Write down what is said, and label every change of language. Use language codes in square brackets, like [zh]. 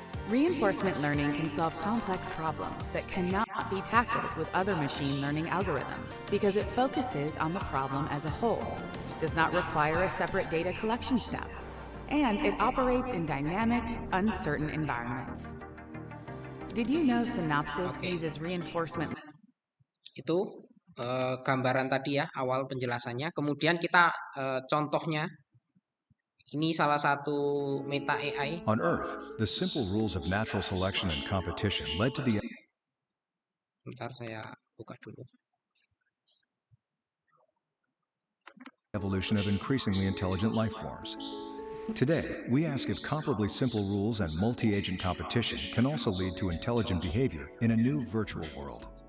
[en] Reinforcement learning can solve complex problems that cannot be tackled with other machine learning algorithms because it focuses on the problem as a whole, does not require a separate data collection step, and it operates in dynamic, uncertain environments. Did you know Synopsys [id] Oke. [en] uses reinforcement? [id] Itu gambaran tadi ya, awal penjelasannya. Kemudian kita contohnya. Ini salah satu meta AI. [en] On Earth, the simple rules of natural selection and competition led to the [id] Bentar saya buka dulu. [en] evolution of increasingly intelligent life forms. Today, we ask if comparably simple rules and multi-agent competition can also lead to intelligent behavior in a new virtual world.